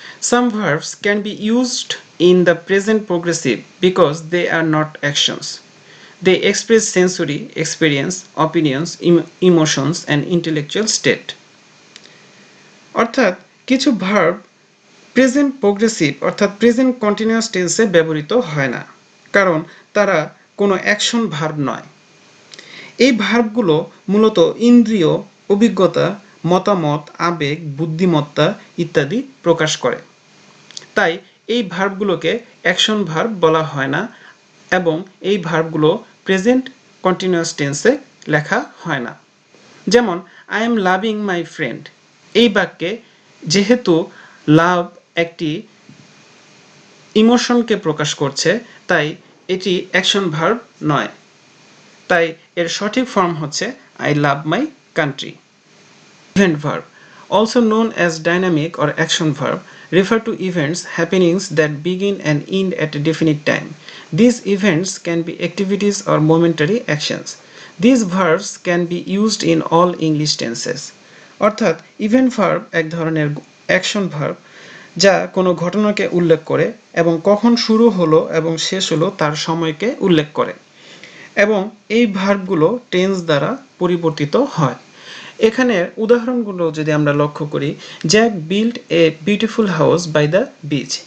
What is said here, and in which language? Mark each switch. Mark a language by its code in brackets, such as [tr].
[en] Some verbs can be used in the present progressive because they are not actions. They express sensory experience, opinions, emotions and intellectual state. [bn] অর্থাৎ কিছু verb present progressive অর্থাৎ present continuous টেন্সে ব্যবহৃত হয় না, কারণ তারা কোনো অ্যাকশন ভার্ব নয়। এই ভার্বগুলো মূলত ইন্দ্রিয়, অভিজ্ঞতা, মতামত, আবেগ, বুদ্ধিমত্তা ইত্যাদি প্রকাশ করে। তাই এই ভার্বগুলোকে অ্যাকশন ভার্ব বলা হয় না এবং এই ভার্বগুলো প্রেজেন্ট কন্টিনিউয়াস টেন্সে লেখা হয় না। যেমন [en] I am loving my friend, [bn] এই বাক্যে যেহেতু লাভ একটি ইমোশনকে প্রকাশ করছে তাই এটি অ্যাকশন ভার্ব নয়। তাই এর সঠিক ফর্ম হচ্ছে [en] I love my country. Event verb, also known as dynamic or action verb, refer to events, happenings that begin and end at a definite time. These events can be activities or momentary actions. These verbs can be used in all English tenses. [bn] অর্থাৎ event verb এক ধরনের action verb যা কোনো ঘটনাকে উল্লেখ করে এবং কখন শুরু হলো এবং শেষ হলো তার সময়কে উল্লেখ করে এবং এই ভার্বগুলো টেন্স দ্বারা পরিবর্তিত হয়। এখানে উদাহরণগুলো যদি আমরা লক্ষ্য করি, [en] Jack build a beautiful house by the beach.